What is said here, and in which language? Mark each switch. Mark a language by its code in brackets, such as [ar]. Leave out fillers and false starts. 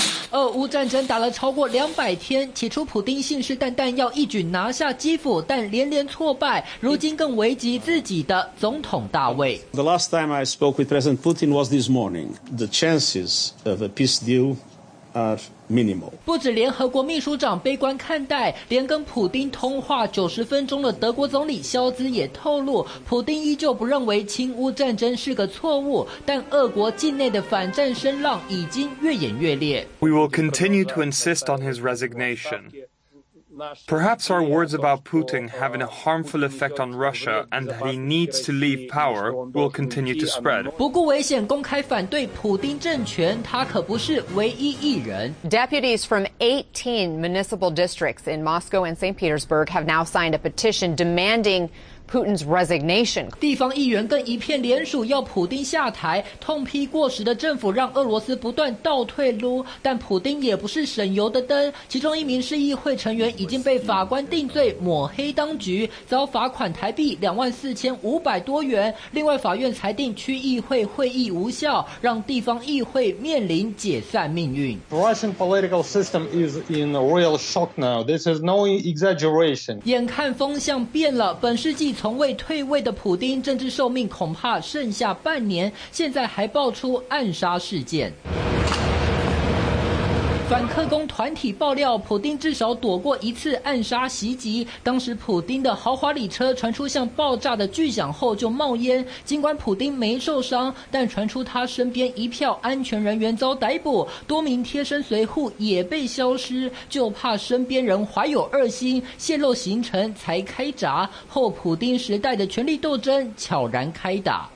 [zh] 俄乌战争打了超过200天，起初普丁信誓旦旦要一举拿下基辅，但连连挫败，如今更危及自己的总统大位。 [en] The last time I spoke with President Putin was this morning. The chances of a peace deal are minimal。 [zh] 不止联合国秘书长悲观看待，连跟普丁通话90分钟的德国总理肖兹也透露，普丁依旧不认为亲乌战争是个错误，但俄国境内的反战声浪已经越演越烈。 [en] We will continue to insist on his resignation. Perhaps our words about Putin having a harmful effect on Russia and that he needs to leave power will continue to spread. [zh] 不顾危险公开反对普丁政权，他可不是唯一一人。 [en] Deputies from 18 municipal districts in Moscow and St. Petersburg have now signed a petition demandingPutin's resignation. [zh] 地方议员更一片联署要普丁下台，痛批过时的政府让俄罗斯不断倒退路，但普丁也不是省油的灯，其中一名市议会成员已经被法官定罪抹黑当局，遭罚款台币24500多元，另外法院裁定区议会会议无效，让地方议会面临解散命运。 [en] The Russian political system is in a real shock now. This is no exaggeration. [zh] 眼看风向变了，本世纪从未退位的普丁政治寿命恐怕剩下半年，现在还爆出暗杀事件。反克工团体爆料，普丁至少躲过一次暗杀袭击，当时普丁的豪华礼车传出像爆炸的巨响后就冒烟，尽管普丁没受伤，但传出他身边一票安全人员遭逮捕，多名贴身随护也被消失，就怕身边人怀有恶心泄露行程才开闸，后普丁时代的权力斗争悄然开打。